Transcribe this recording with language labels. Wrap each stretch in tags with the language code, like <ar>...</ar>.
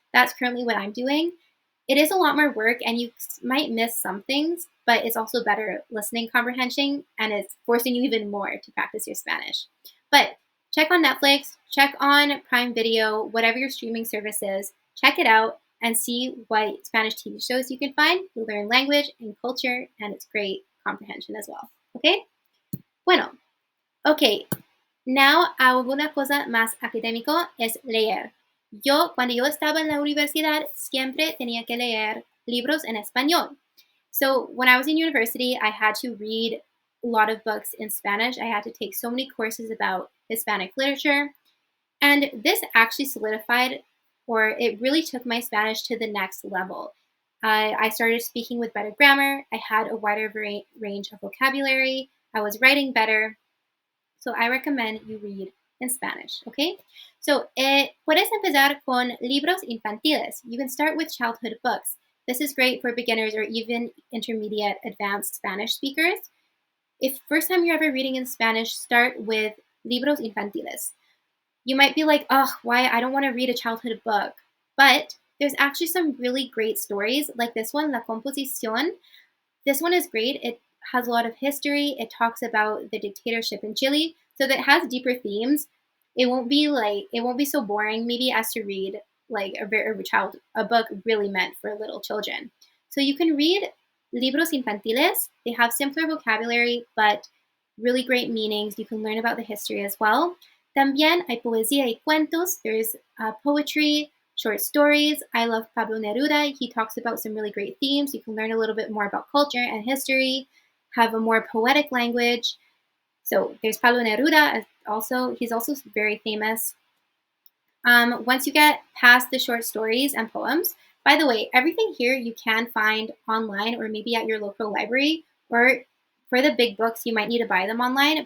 <en>That's currently what I'm doing. It is a lot more work and you might miss some things, but it's also better listening comprehension and it's forcing you even more to practice your Spanish. But check on Netflix, check on Prime Video, whatever your streaming service is, check it out and see what Spanish TV shows you can find. You'll learn language and culture and it's great comprehension as well.</en> <es>Okay? Bueno, okay. Now, alguna cosa más académico es leer. Cuando yo estaba en la universidad, siempre tenía que leer libros en español.</es> <en>So when I was in university, I had to read a lot of books in Spanish. I had to take so many courses about Hispanic literature. And this actually solidified, or it really took my Spanish to the next level. I started speaking with better grammar. I had a wider range of vocabulary. I was writing better. So I recommend you read in Spanish, okay?</en> <es>So, puedes empezar con libros infantiles.</es> <en>You can start with childhood books. This is great for beginners or even intermediate advanced Spanish speakers. if first time you're ever reading in Spanish, start with</en> <es>libros infantiles.</es> <en>You might be like, oh, why? I don't want to read a childhood book. But there's actually some really great stories like this one, La Composición. This one is great. It has a lot of history. It talks about the dictatorship in Chile. So that has deeper themes. It won't be so boring maybe as to read like a book really meant for little children. So you can read</en> <es>libros infantiles.</es> <en>They have simpler vocabulary, but really great meanings. You can learn about the history as well.</en> <es>También hay poesía y cuentos.</es> <en>There's poetry, short stories. I love Pablo Neruda. He talks about some really great themes. You can learn a little bit more about culture and history, have a more poetic language. So there's Pablo Neruda also. He's also very famous. Once you get past the short stories and poems, by the way, everything here you can find online or maybe at your local library, or for the big books, you might need to buy them online.</en>